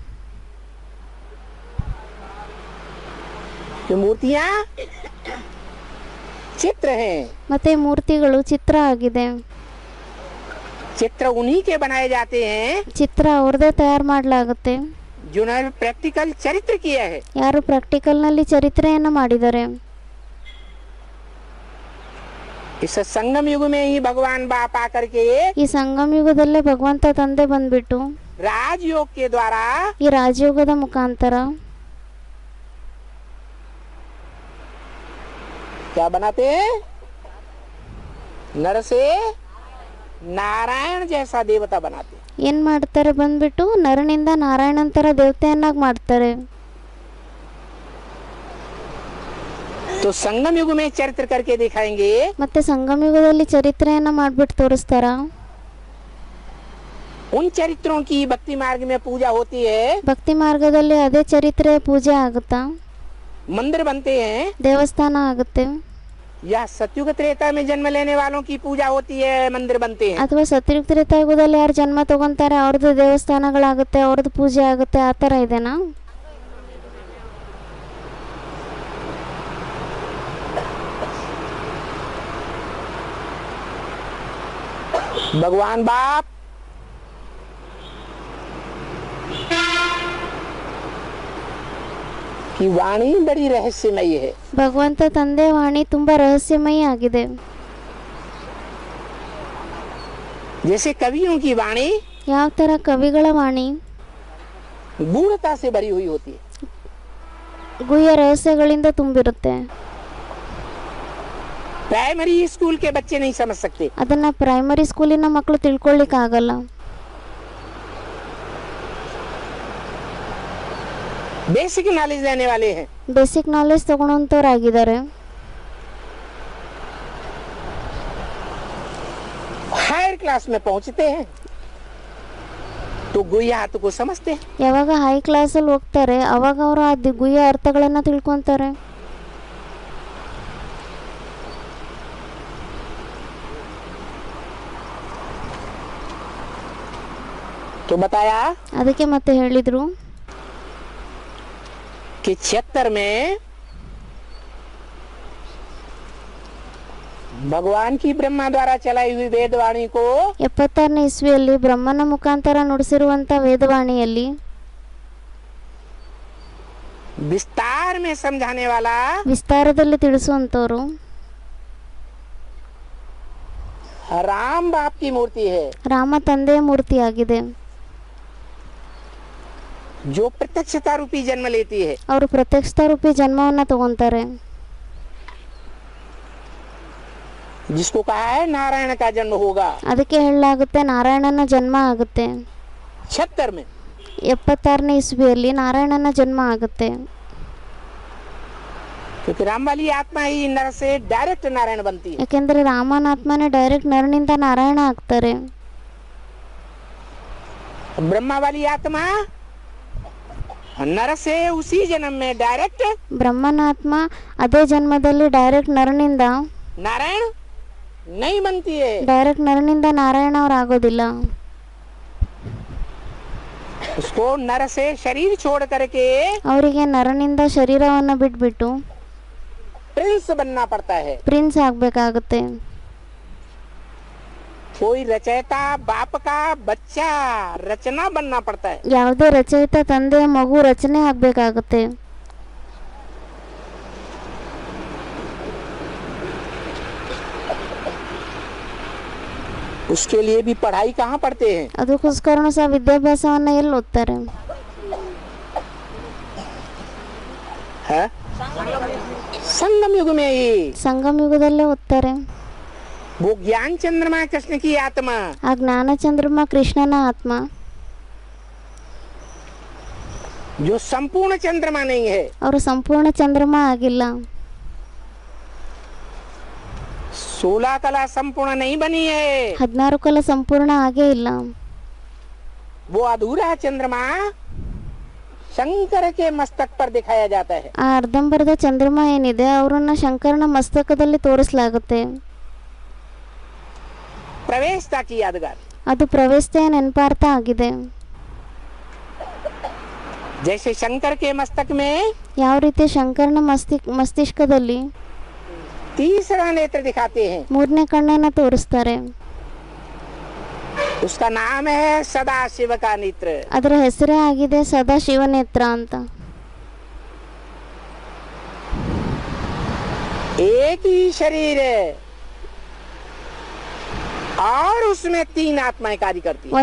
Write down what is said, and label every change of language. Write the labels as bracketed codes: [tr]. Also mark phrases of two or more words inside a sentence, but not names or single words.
[hi] जो मूर्तियां चित्र हैं, [kn] ಮತ್ತೆ ಈ ಮೂರ್ತಿಗಳು ಚಿತ್ರ ಆಗಿದೆ. [hi] चित्र उन्हीं के बनाए जाते हैं [kn] ಚಿತ್ರ ಅವ್ರದೇ ತಯಾರು ಮಾಡಲಾಗುತ್ತೆ [hi] जिन्होंने प्रैक्टिकल चरित्र किया है। [kn] ಯಾರು ಪ್ರಾಕ್ಟಿಕಲ್ನಲ್ಲಿ ಚರಿತ್ರೆಯನ್ನು ಮಾಡಿದ್ದಾರೆ. [hi] इस संगम युग में ही भगवान बाप आकर के [kn] ಈ ಸಂಗಮ ಯುಗದಲ್ಲೇ ಭಗವಂತ ತಂದೆ ಬಂದ್ಬಿಟ್ಟು [hi] राजयोग के द्वारा [kn] ಈ ರಾಜಯೋಗದ ಮುಖಾಂತರ [hi] क्या बनाते हैं? नर से नारायण जैसा देवता बनाते हैं। [kn] ಏನ್ ಮಾಡ್ತಾರೆ ಬಂದ್ಬಿಟ್ಟು ನರನಿಂದ ನಾರಾಯಣಂತರ ದೇವತೆಯನ್ನಾಗಿ ಮಾಡ್ತಾರೆ. [hi] तो संगम युग में चरित्र करके दिखाएंगे [kn] ಮತ್ತೆ ಸಂಗಮ ಯುಗದಲ್ಲಿ ಚರಿತ್ರೆಯನ್ನ ಮಾಡ್ಬಿಟ್ಟು ತೋರಿಸ್ತಾರ. [hi] उन चरित्रों की भक्ति मार्ग में पूजा होती है। [kn] ಭಕ್ತಿ ಮಾರ್ಗದಲ್ಲಿ ಅದೇ ಚರಿತ್ರೆ ಪೂಜೆ ಆಗುತ್ತಾ? [hi] मंदिर बनते हैं [kn] ದೇವಸ್ಥಾನ ಆಗುತ್ತೆ. [hi] या सतयुग त्रेता में जन्म लेने वालों की पूजा होती है, मंदिर बनते हैं। [kn] ಅಥವಾ ಸತ್ಯುಗ ತ್ರೇತಾಯುಗದಲ್ಲಿ ಯಾರು ಜನ್ಮ ತಗೊಂತಾರೆ ಅವ್ರದ್ದು ದೇವಸ್ಥಾನಗಳಾಗುತ್ತೆ, ಅವ್ರದ್ದು ಪೂಜೆ ಆಗುತ್ತೆ, ಆ ಥರ ಇದೆನಾ? [hi] भगवान बाप की वाणी बड़ी रहस्यमयी है। [kn] ಭಗವಂತ ತಂದೆ ವಾಣಿ ತುಂಬಾ ರಹಸ್ಯಮಯಿ ಆಗಿದೆ. [hi] जैसे कवियों की वाणी [kn] ಯಾವ ತರ ಕವಿಗಳ ವಾಣಿ [hi] गूढ़ता से भरी हुई होती है। [kn] ಗುಹ್ಯ ರಹಸ್ಯಗಳಿಂದ ತುಂಬಿರುತ್ತೆ. [en] primary school [hi] के बच्चे नहीं समझ सकते। [kn] ಅದನ್ನ [en] primary school-ina [kn] ಮಕ್ಕಳು ತಿಳ್ಕೊಳ್ಳಿಕ್ ಆಗಲ್ಲ. [en] basic knowledge [hi] लेने वाले हैं। [en] basic knowledge [kn] ತಗೊಳ್ಳೋಂಥವ್ರಾಗಿದ್ದಾರೆ. [en] higher class [hi] में पहुंचते हैं तो गुह्य अर्थ को समझते हैं। [kn] ಯಾವಾಗ [en] high class-alli [kn] ಹೋಗ್ತಾರೆ ಅವಾಗ ಅವರು ಆ ಗುಹ್ಯ ಅರ್ಥಗಳನ್ನ ತಿಳ್ಕೊಂತಾರೆ. [hi] तो बताया [kn] ಅದಕ್ಕೆ ಮತ್ತೆ ಹೇಳಿದ್ರು [hi] कि 76 में भगवान की ब्रह्मा द्वारा चलाई हुई वेदवाणी को [kn] 76ನೇ ಇಸ್ವಿಯಲ್ಲಿ ಬ್ರಹ್ಮನ ಮುಖಾಂತರ ನುಡಿಸಿರುವಂತ ವೇದವಾಣಿಯಲ್ಲಿ [hi] विस्तार में समझाने वाला [kn] ವಿಸ್ತಾರದಲ್ಲಿ ತಿಳಿಸುವಂತವರು [hi] राम बाप की मूर्ति है। [kn] ರಾಮ ತಂದೆಯ ಮೂರ್ತಿಯಾಗಿದೆ. [hi] जो प्रत्यक्षता रूपी जन्म लेती है, [kn] ಅವರು ಪ್ರತ್ಯಕ್ಷತಾ ರೂಪಿ ಜನ್ಮವನ್ನು ತಗೊಂತಾರೆ. [hi] जिसको कहा है नारायण का जन्म होगा [kn] ಅದಕ್ಕೆ ಹೇಳಲಾಗುತ್ತೆ ನಾರಾಯಣನ ಜನ್ಮ ಆಗುತ್ತೆ. [hi] 76 में. [kn] 76ನೇ ಇಸ್ವಿಯಲ್ಲಿ ನಾರಾಯಣನ ಜನ್ಮ ಆಗುತ್ತೆ. [hi] क्योंकि राम वाली आत्मा ही नर से डायरेक्ट नारायण बनती है. [kn] ಯಾಕೆಂದ್ರೆ ರಾಮನ ಆತ್ಮನೇ ಡೈರೆಕ್ಟ್ ನರನಿಂದ ನಾರಾಯಣ ಆಗ್ತಾರೆ. [hi] ब्रह्मा वाली आत्मा नर से उसी जन्म में डायरेक्ट [kn] ಬ್ರಹ್ಮನ ಆತ್ಮ ಅದೇ ಜನ್ಮದಲ್ಲಿ ಡೈರೆಕ್ಟ್ ನರನಿಂದ [hi] नारायण नहीं बनती है. [kn] ಡೈರೆಕ್ಟ್ ನರನಿಂದ ನಾರಾಯಣ ಅವರಾಗೋದಿಲ್ಲ. [hi] उसको नर से शरीर छोड़ करके [kn] ಅವರಿಗೆ ನರನಿಂದ ಶರೀರವನ್ನು ಬಿಟ್ಬಿಟ್ಟು [hi] प्रिंस बनना पड़ता है. [kn] ಪ್ರಿನ್ಸ್ ಆಗ್ಬೇಕಾಗುತ್ತೆ. [hi] कोई रचयिता बाप का बच्चा रचना बनना पड़ता है. [kn] ಯಾವುದೇ ರಚಯಿತ ತಂದೆ ಮಗು ರಚನೆ ಆಗ್ಬೇಕಾಗುತ್ತೆ. [hi] उसके लिए भी पढ़ाई कहाँ पढ़ते हैं? [kn] ಅದಕ್ಕೋಸ್ಕರನೂ ಸಹ ವಿದ್ಯಾಭ್ಯಾಸವನ್ನ ಎಲ್ಲಿ ಓದ್ತಾರೆ? [hi] है? संगम युग में ही [kn] ಸಂಗಮ ಯುಗದಲ್ಲೇ ಓದ್ತಾರೆ. [hi] वो ज्ञान चंद्रमा कृष्ण की आत्मा [kn] ಆ ಜ್ಞಾನ ಚಂದ್ರಮ ಕೃಷ್ಣನ ಆತ್ಮ [hi] जो संपूर्ण चंद्रमा नहीं है, [kn] ಅವರು ಸಂಪೂರ್ಣ ಚಂದ್ರಮ ಆಗಿಲ್ಲ. [hi] 16 कला संपूर्ण नहीं बनी है. [kn] 16 ಕಲ ಸಂಪೂರ್ಣ ಆಗೇ ಇಲ್ಲ. [hi] वो अधूरा चंद्रमा शंकर के मस्तक पर दिखाया जाता है. [kn] ಆ ಅರ್ಧಂಬರ್ಧ ಚಂದ್ರಮ ಏನಿದೆ ಅವರನ್ನ ಶಂಕರನ ಮಸ್ತಕದಲ್ಲಿ ತೋರಿಸಲಾಗುತ್ತೆ. [hi] प्रवेशता की यादगार. [kn] ಅದು ಪ್ರವೇಶತೆಯ ನೆನಪಾರ್ಥ ಆಗಿದೆ. [hi] जैसे शंकर के मस्तक में [kn] ಯಾವ ರೀತಿ ಶಂಕರನ ಮಸ್ತಿಷ್ಕದಲ್ಲಿ [hi] तीसरा नेत्र दिखाते हैं. [kn] ಮೂರನೇ ಕಣ್ಣನ್ನ ತೋರಿಸ್ತಾರೆ. [hi] उसका नाम है सदा शिव का नेत्र. [kn] ಅದರ ಹೆಸರೇ ಆಗಿದೆ ಸದಾ ಶಿವನೇತ್ರ ಅಂತ. [hi] एक ही शरीर है और उसमें 3 आत्माएं कार्य करती है.